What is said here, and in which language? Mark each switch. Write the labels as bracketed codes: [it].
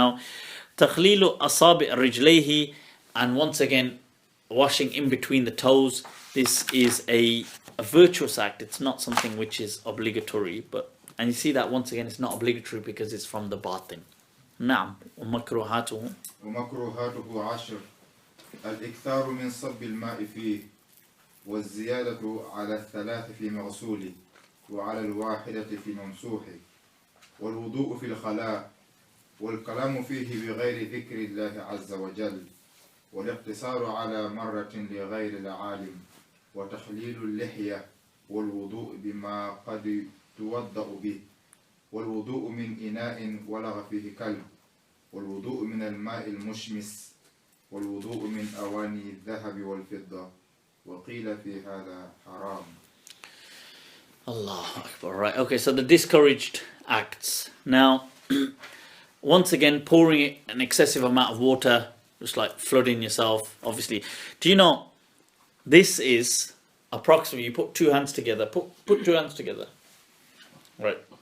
[en] Now, [ar] تخليل أصابع رجليه, [en] and once again washing in between the toes. This is a virtuous act. It's not something which is obligatory, and you see that once again it's not obligatory because it's from the batin. [ar] نعم. ومكروهاته عشر الإكثار من صب الماء فيه والزيادة على الثلاث في مغسوله وعلى الواحدة في ممسوحه والوضوء في الخلاء والكلام فيه بغير ذكر الله عز وجل والاقتصار على مرة لغير العالم وتخليل اللحية والوضوء بما قد توضأ به والوضوء من إناء ولغ فيه كلب والوضوء من الماء المشمس والوضوء من أواني الذهب والفضة وقيل في هذا حرام. [en] Allah Akbar. Right, okay, so the discouraged acts. Now, once again, pouring an excessive amount of water, just like flooding yourself, obviously. Do you know, this is approximately, you put two hands together, put two hands together. Right.